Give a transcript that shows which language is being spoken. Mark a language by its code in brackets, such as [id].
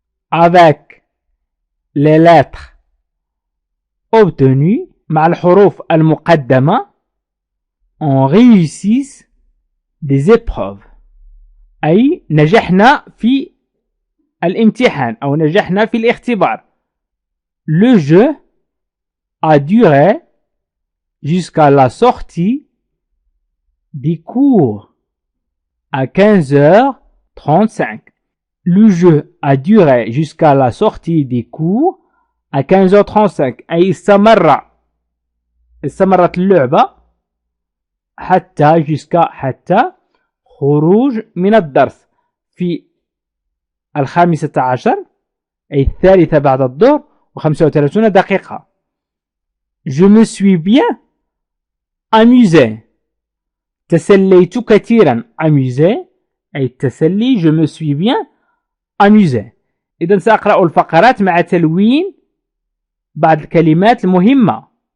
[fr] avec les lettres obtenues، [ar] مع الحروف المقدمة، [fr] on réussit des épreuves، [ar] أي نجحنا في الامتحان أو نجحنا في الاختبار. [fr] le jeu a duré jusqu'à la sortie des cours à 15h35. le jeu a duré jusqu'à la sortie des cours à 15h35، [ar] أي استمرت اللعبة حتى حتى خروج من الدرس في 15 أي 3 بعد الظهر و35 دقيقة. [fr] je me suis bien amusé، [ar] تسليت كثيرا. amusé أي التسلي. [fr] je me suis bien amusé. [ar] إذا سأقرأ الفقرات مع تلوين بعض الكلمات المهمة.